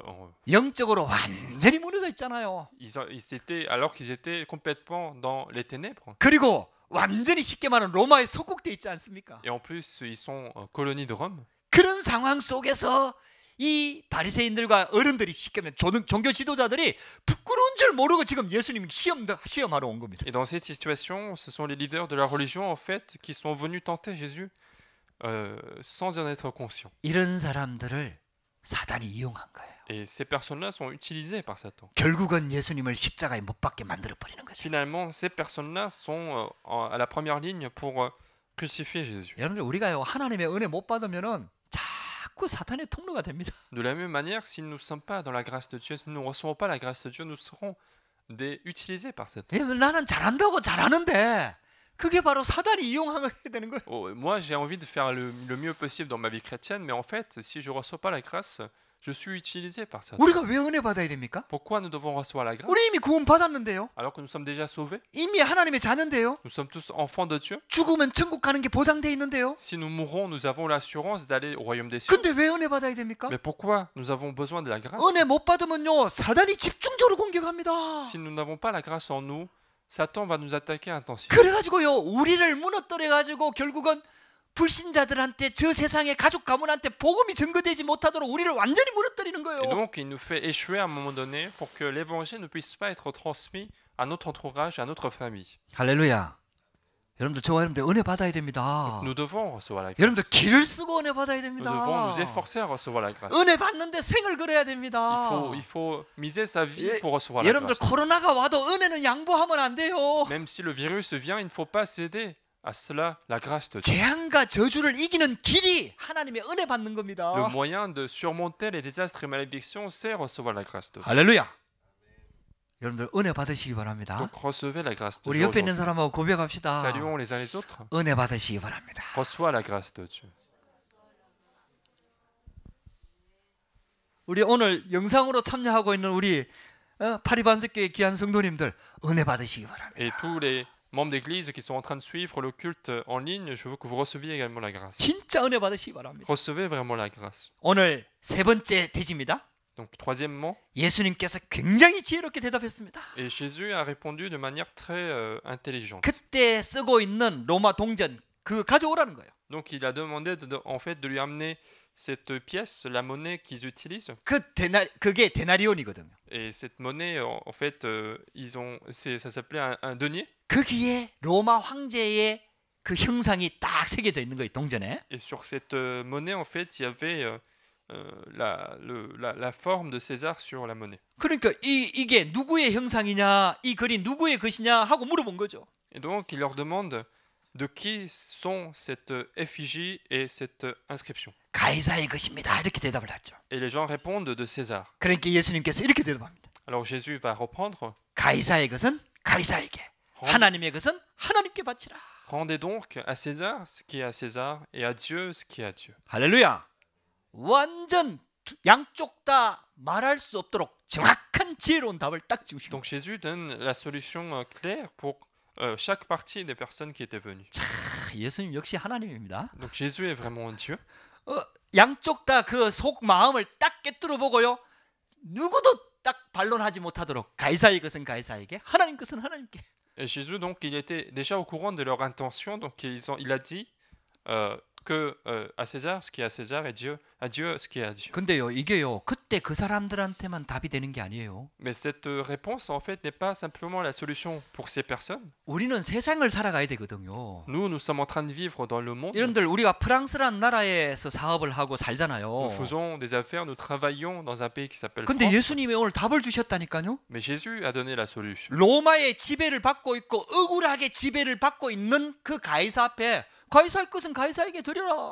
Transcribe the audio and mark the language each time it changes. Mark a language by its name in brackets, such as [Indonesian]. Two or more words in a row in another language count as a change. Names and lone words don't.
[Korean] 영적으로 완전히 무너져 있잖아요. [French] Alors qu'ils étaient complètement dans les ténèbres. [Korean] 그리고 완전히 쉽게 말하면 로마에 속국돼 있지 않습니까? [French] Et en plus, ils sont colonie de Rome. [Korean] 그런 상황 속에서 이 바리새인들과 어른들이 쉽게 말하면 종교 지도자들이 부끄러운 줄 모르고 지금 예수님 시험하러 온 겁니다. [French] Et dans cette situation, ce sont les leaders de la religion en fait qui sont venus tenter Jésus sans en être conscients. [Korean] 이런 사람들을 사단이 이용한 거예요. [French] Et ces personnes-là sont utilisées par Satan. [Korean] 결국은 예수님을 십자가에 못 박게 만들어 버리는 거죠. [French] Finalement, ces personnes-là sont à la première ligne pour crucifier Jésus. [Korean] 여러분들 우리가요 하나님의 은혜 못 받으면은 자꾸 사탄의 통로가 됩니다. [French] De la même manière, si nous ne sommes pas dans la grâce de Dieu, si nous ne recevons pas la grâce de Dieu, nous serons utilisés par Satan. [Korean] 나는 잘한다고 잘하는데 그게 바로 사단이 이용하게 되는 거예요. [French] Moi, j'ai envie de faire le mieux possible dans ma vie chrétienne, mais en fait, si je ne reçois pas la grâce, je suis utilisé par Satan. [Korean] 우리가 왜 은혜 받아야 됩니까? [French] Pourquoi nous devons recevoir la grâce [Korean] 우리 이미 구원 받았는데요. [French] alors que nous sommes déjà sauvés? [Korean] 이미 하나님의 자녀인데요. [French] Nous sommes tous enfants de Dieu. [Korean] 죽으면 천국 가는 게 보장돼 있는데요. [French] Si nous mourons, nous avons l'assurance d'aller au royaume des cieux. [Korean] 근데 왜 은혜 받아야 됩니까? [French] Mais pourquoi nous avons besoin de la grâce? [Korean] 은혜 못 받으면요 사단이 집중적으로 공격합니다. [French] Si nous n'avons pas la grâce en nous, Satan va nous attaquer intensivement. [Korean] 그래가지고요 우리를 무너뜨려가지고 결국은 불신자들한테 저 세상의 가족 가문한테 복음이 전거되지 못하도록 우리를 완전히 무너뜨리는 거예요. [French] Et donc il nous fait échouer à un moment donné pour que l'évangile ne puisse pas être transmis à notre entourage, à notre famille. [Korean] 할렐루야. 여러분들 저와 여러분들 은혜 받아야 됩니다. [French] Nous devons recevoir la grâce. [Korean] 여러분들 길을 쓰고 은혜 받아야 [French] Nous devons [Korean] 됩니다. [French] nous efforcer à recevoir la grâce. [Korean] 은혜 받는데 생을 걸어야 됩니다. [French] Il faut miser sa vie [Korean] 예, [French] pour recevoir la [Korean] 여러분들 [French] grâce. [Korean] 코로나가 와도 은혜는 양보하면 안 돼요. [French] Même si le virus vient, il ne faut pas céder à cela, la grâce de Dieu. [Korean] 재앙과 저주를 이기는 길이 하나님의 은혜 받는 [French] Le [Korean] 겁니다. [French] moyen de surmonter les désastres et malédictions, c'est recevoir la grâce de Dieu. [Korean] 할렐루야. 여러분들 은혜 받으시기 바랍니다. [French] Donc recevez la grâce de [Korean] 우리 [French] Dieu [Korean] 옆에 있는 [French] aujourd'hui. [Korean] 사람하고 고백합시다. [French] Saluons les uns les autres. [Korean] 은혜 받으시기 바랍니다. [French] Reçois la grâce de Dieu. [Korean] 우리 오늘 영상으로 참여하고 있는 우리 파리반석교회 귀한 성도님들 은혜 받으시기 바랍니다. [French] Et tous les membres d'église qui sont en train de suivre le culte en ligne, je veux que vous receviez également la grâce. [Korean] 진짜 은혜 받으시기 바랍니다. [French] Recevez vraiment la grâce. [Korean] 오늘 세 번째 대지입니다. [French] Donc troisièmement, [Korean] 예수님께서 굉장히 지혜롭게 대답했습니다. [French] et Jésus a répondu de manière très intelligente. [Korean] 그때 쓰고 있는 로마 동전 그 가져오라는 거예요. [French] Donc il a demandé en fait de lui amener cette pièce, la monnaie qu'ils utilisent. [Korean] 그게 데나리온이거든요. [French] Et cette monnaie, en fait, ça s'appelait un denier. [Korean] 거기에 로마 황제의 그 형상이 딱 새겨져 있는 거예요, 동전에. [French] Et sur cette monnaie, en fait, il y avait la forme de César sur la monnaie. [Korean] 그러니까 이게 누구의 형상이냐, 이 글이 누구의 것이냐 하고 물어본 거죠. [French] Et donc, il leur demande de qui sont cette effigie et cette inscription. [Korean] 가이사의 것입니다. 이렇게 대답을 하죠. [French] Et les gens répondent de César. [Korean] 그러니까 예수님께서 이렇게 대답합니다. [French] Alors Jésus va reprendre. [Korean] 가이사의 것은 가이사에게, 하나님의 것은 하나님께 바치라. [French] Rendez donc à César ce qui est à César et à Dieu ce qui est à Dieu. [Korean] 할렐루야. 완전 양쪽 다 말할 수 없도록 정확한 지혜로운 답을 딱 지우시고. [French] Donc Jésus donne la solution claire pour chaque partie des personnes qui étaient venues. [Korean] 예수님 역시 하나님입니다. [French] Donc Jésus est vraiment Dieu. [Korean] 양쪽 다 그 속 마음을 딱 꿰뚫어 보고요. 누구도 딱 반론하지 못하도록 가이사의 것은 가이사에게, 하나님 것은 하나님께. [French] Et Jésus donc il était déjà au courant de leur intention. Donc il a dit que à César ce qui est à César et à Dieu ce qui est à Dieu. [Korean] 근데요, 이게요, 그때 그 사람들한테만 답이 되는 게 아니에요. [French] Mais cette réponse en fait n'est pas simplement la solution pour ces personnes. [Korean] 우리는 세상을 살아가야 되거든요. [French] Nous sommes en train de vivre dans le monde. [Korean] 여러분들 우리가 프랑스란 나라에서 사업을 하고 살잖아요. [French] Nous faisons des affaires, nous travaillons dans un pays qui s'appelle [Korean] 근데 [French] France. [Korean] 예수님이 오늘 답을 주셨다니까요. [French] Mais Jésus a donné la solution. [Korean] 로마의 지배를 받고 있고 억울하게 지배를 받고 있는 그 가이사 앞에 가이사의 것은 가이사에게 드려라.